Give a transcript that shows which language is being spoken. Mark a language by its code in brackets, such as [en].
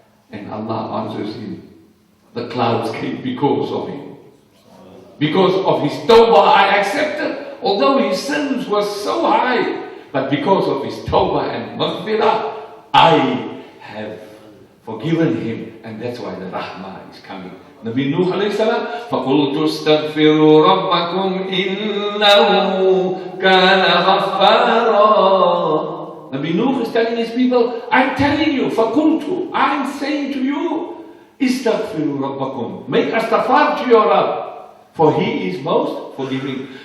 [en] And Allah answers him, the clouds came because of him. Because of his tawbah, I accepted. Although his sins were so high, but because of his tawbah and maghfirah, I have forgiven him. And that's why the rahmah is coming. [ar] Nabi Nuh alayhi salam, فَقُلْتُ اسْتَغْفِرُوا رَبَّكُمْ إِنَّهُ كَانَ غَفَّارًا. [en] Nabi Nuh is telling his people, I'm telling you, فَقُلْتُ, I'm saying to you, [ar] اسْتَغْفِرُوا رَبَّكُمْ, [en] make astaghfar to your Rabb, for he is most forgiving.